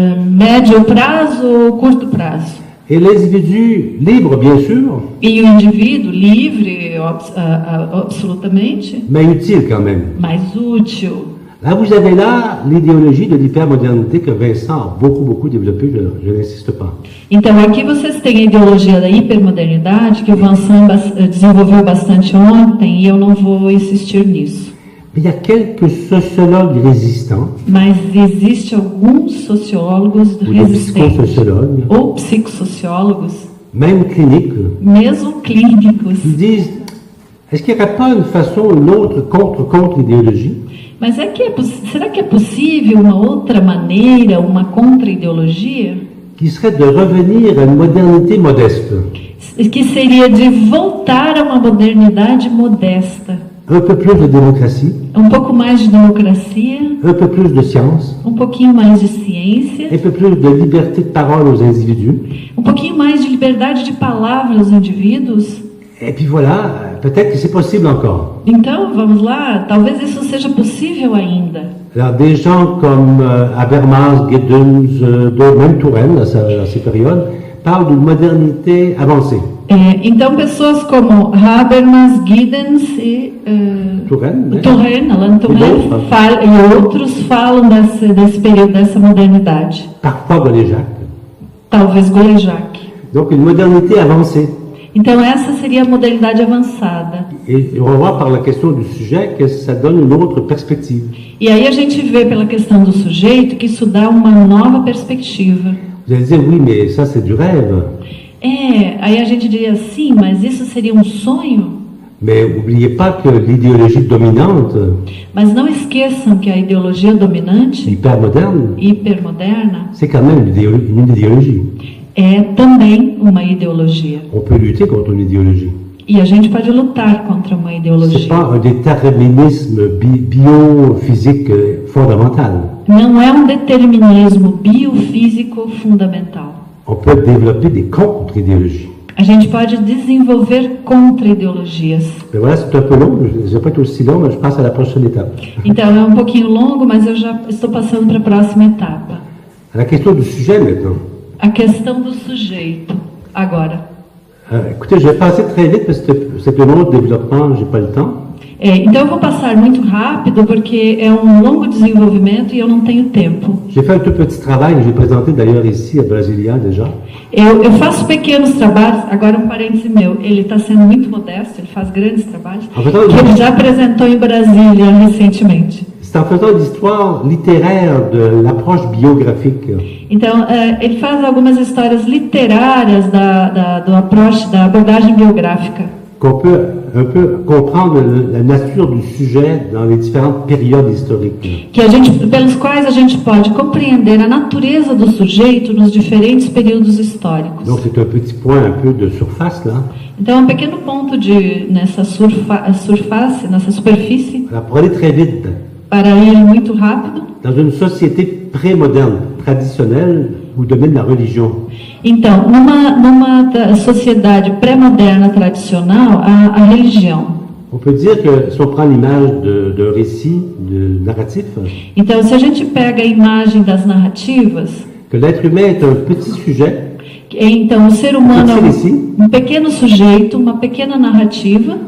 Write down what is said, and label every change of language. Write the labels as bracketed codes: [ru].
[pt] Médio prazo ou curto prazo. [fr] Et l'individu libre, bien sûr, [pt] E o indivíduo livre, absolutamente, [fr] mais utile quand même. [pt] mais útil. [fr] Là, vous avez là l'idéologie de l'hypermodernité que Vincent a beaucoup développée, je n'insiste pas. [pt] Então aqui vocês têm a ideologia da hipermodernidade que o Vincent desenvolveu bastante ontem e eu não vou insistir nisso. [fr] Mais il y a quelques sociologues résistants, [pt] Mas existe alguns sociólogos [fr] ou des [pt] resistentes [fr] psychosociologues, [pt] ou psicossociólogos, [fr] même cliniques, [pt] mesmo clínicos. [fr] qui disent, est-ce qu'il n'y aurait pas une façon ou une autre contre-idéologie [pt] Mas será que é possível uma outra maneira, uma contra-ideologia? [fr] qui serait de revenir à une modernité modeste, [pt] Que seria de voltar a uma modernidade modesta. [fr] un peu plus de démocratie, [pt] Um pouco mais de democracia, [fr] un peu plus de science, [pt] um pouquinho mais de ciência, [fr] un peu plus de liberté de parole aux individus. [pt] um pouquinho mais de liberdade de palavra aos indivíduos. [fr] Et puis voilà, peut-être que c'est possible encore. [pt] Então, vamos lá, talvez isso seja possível ainda. [fr] Alors, des gens comme Habermas, Giddens, même Touraine, à ces périodes, parlent d'une modernité avancée. [pt] Então, pessoas como Habermas, Giddens e Touraine, né? Turenne, Alan Turenne, e outros falam desse período, dessa modernidade. [fr] Parfois Golejac. [pt] Talvez Golejac. [fr] Donc une modernité avancée. [pt] Então, essa seria a modernidade avançada. [fr] Et on va voir par la question du sujet que ça donne une autre perspective. [pt] E aí a gente vê pela questão do sujeito que isso dá uma nova perspectiva. [fr] Vous allez dire, oui, mais ça c'est du rêve. [pt] Aí a gente diria assim, mas isso seria um sonho? [fr] Mais n'oubliez pas que l'idéologie dominante, [pt] Mas não esqueçam que a ideologia dominante, [fr] hypermoderne, [pt] hipermoderna, [fr] c'est quand même une idéologie. [pt] é também uma ideologia. [fr] On peut lutter contre une idéologie. [pt] E a gente pode lutar contra uma [fr] Ce n'est [pt] ideologia. [fr] pas un déterminisme biophysique fondamental. [pt] Não é um determinismo biofísico fundamental. [fr] On peut développer des contre-idéologies. [pt] A gente pode desenvolver contra-ideologias. [fr] Mais voilà, c'est un peu long, je ne vais pas être aussi long, mais je passe à la prochaine étape. [pt] Então é um pouquinho longo, mas eu já estou passando para a próxima etapa. [fr] À la question du sujet maintenant. [pt] A questão do sujeito, agora. [fr] Écoutez, je vais passer très vite parce que c'est un autre développement, j'ai pas le temps. [pt] Então eu vou passar muito rápido porque é um longo desenvolvimento e eu não tenho tempo. [fr] J'ai fait un tout petit travail que j'ai présenté d'ailleurs ici à Brasilia déjà. [pt] Eu faço pequenos trabalhos, agora um parêntese meu, ele está sendo muito modesto, ele faz grandes trabalhos, que ele já apresentou em Brasília recentemente. [fr] C'est en faisant l'histoire littéraire de l'approche biographique [pt] Então, ele faz algumas histórias literárias da abordagem biográfica. [fr] qu'on peut un peu comprendre la nature du sujet dans les différentes périodes historiques. [pt] Pelos quais a gente pode compreender a natureza do sujeito nos diferentes períodos históricos. [fr] Donc c'est un petit point un peu de surface là. [pt] Então, um pequeno ponto nessa surface, nessa superfície, [fr] Alors pour aller très vite, [pt] para ir muito rápido. [fr] dans une société pré-moderne, traditionnelle, où domine la religion, [pt] Então, numa sociedade pré-moderna tradicional, a religião. [fr] on peut dire que si on prend l'image de récit, de narratif, [pt] Então, se a gente pega a imagem das narrativas, [fr] que l'être humain est un petit sujet [pt] então o ser humano é um pequeno sujeito, uma pequena narrativa,